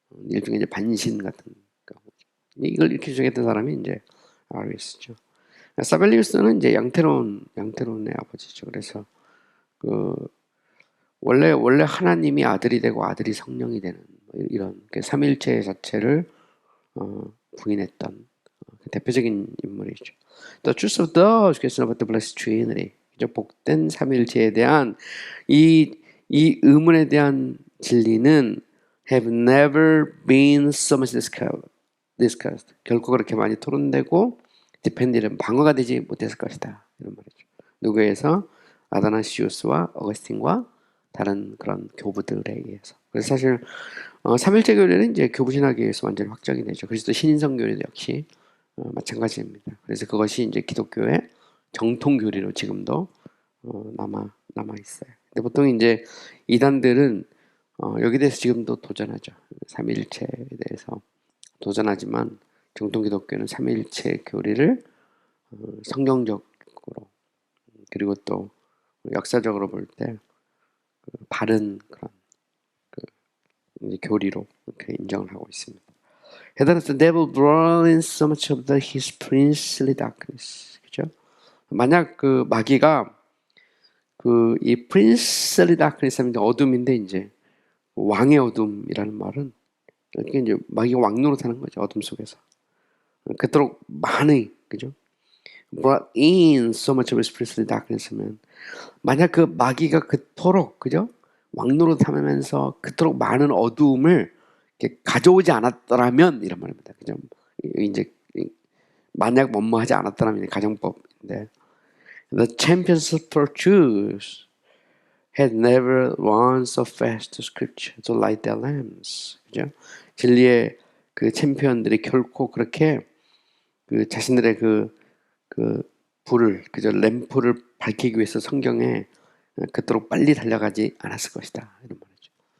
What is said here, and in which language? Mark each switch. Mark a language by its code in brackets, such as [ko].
[ko] 일종의 이제 반신 같은 거죠. 이걸 이렇게 주장했던 사람이 이제 아리우스죠. 사벨리우스는 이제 양태론의 아버지죠. 그래서 원래 하나님이 아들이 되고 아들이 성령이 되는 이런 삼일체 자체를 부인했던 대표적인 인물이죠. [en] The truth of the question about the blessed Trinity, [ko] 복된 삼일체에 대한 이 의문에 대한 진리는 [en] have never been so much discussed. [ko] 결코 그렇게 많이 토론되고 디펜디는 방어가 되지 못했을 것이다, 이런 말이죠. 누구에서? 아다나시우스와 어거스틴과 다른 그런 교부들에 의해서. 그래서 사실 삼일체 교리는 이제 교부신학에서 완전히 확정이 되죠. 그리스도 신인성 교리도 역시 마찬가지입니다. 그래서 그것이 이제 기독교의 정통 교리로 지금도 남아 있어요. 근데 보통 이제 이단들은 여기 대해서 지금도 도전하죠. 삼일체에 대해서 도전하지만 정통 기독교는 삼일체 교리를 성경적으로 그리고 또 역사적으로 볼 때 바른 그런 교리로 그렇게 인정을 하고 있습니다. 게다가 [en] the devil brought in so much of his princely darkness. [ko] 그죠? 만약 그 마귀가 이 [en] princely darkness [ko] 하면 어둠인데 이제 왕의 어둠이라는 말은 이게 이제 마귀가 왕노릇하는 거죠. 어둠 속에서. 그토록 많이 그죠? [en] brought in so much of his princely darkness [ko] 하면 만약 그 마귀가 그토록 그죠? 왕노릇하면서 그토록 많은 어두움을 가져오지 않았더라면 이런 말입니다. 그죠? 이제 만약 뭐뭐하지 않았더라면 가정법인데 [en] the champions for Jews had never run so fast to scripture to light their lamps. [ko] 그죠? 진리의 그 챔피언들이 결코 그렇게 그 자신들의 그 불을 그저 램프를 밝히기 위해서 성경에 그토록 빨리 달려가지 않았을 것이다 이런 말이죠.